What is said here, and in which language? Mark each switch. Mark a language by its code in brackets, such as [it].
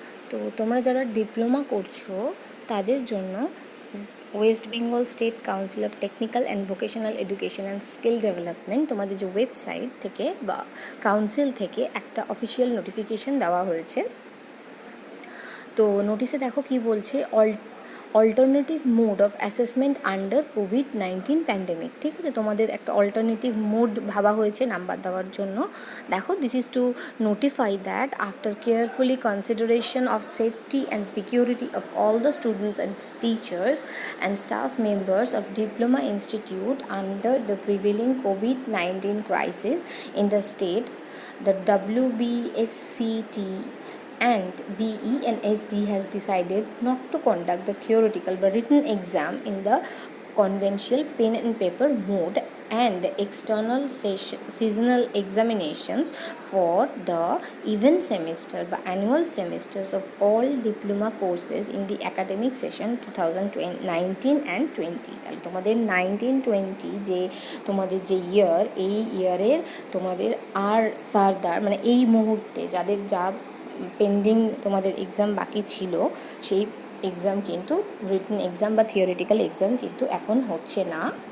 [bn] তো তোমরা যারা ডিপ্লোমা করছো তাদের জন্য West Bengal state council of technical and vocational education and skill development তোমাদের যে ওয়েবসাইট থেকে বা কাউন্সিল থেকে একটা অফিসিয়াল নোটিফিকেশন দেওয়া হয়েছে। তো নোটিশে দেখো কি বলছে, [en] Alternative mode of assessment under COVID-19 pandemic. [bn] ঠিক আছে, তোমাদের একটা অল্টারনেটিভ মোড ভাবা হয়েছে নাম্বার দেওয়ার জন্য। [en] দেখো, this is to notify that after carefully consideration of safety and security of all the students and teachers and staff members of diploma institute under the prevailing COVID-19 crisis in the state, the WBSCT and VE and SD has decided not to conduct the theoretical but written exam in the conventional pen and paper mode and external seasonal examinations for the event semester but annual semesters of all diploma courses in the academic session 2019 and 20। [bn] তাহলে তোমাদের 19-20 যে তোমাদের যে ইয়ার, এই ইয়ারের তোমাদের আর further মানে এই মুহূর্তে যাদের যা পেন্ডিং তোমাদের এক্সাম বাকি ছিল সেই এক্সাম কিন্তু রিটেন এক্সাম বা থিওরিটিক্যাল এক্সাম কিন্তু এখন হচ্ছে না।